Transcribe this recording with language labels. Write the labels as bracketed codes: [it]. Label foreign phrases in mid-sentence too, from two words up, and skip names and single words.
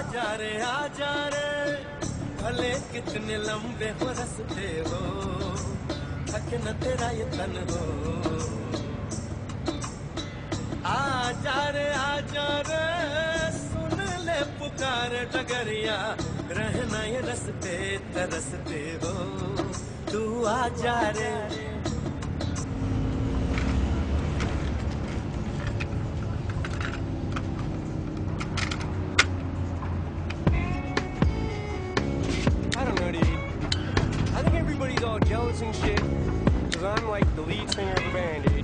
[hi] रे आजा रे भले कितने लंबे हो रस्ते हो थक न तेरा ये तन हो आजा रे सुन ले पुकार डगरिया रहना ये रस्ते तरसते हो तू आजा रे [en] I don't know, dude. I think everybody's all jealous and shit because I'm like the lead singer of the band, dude.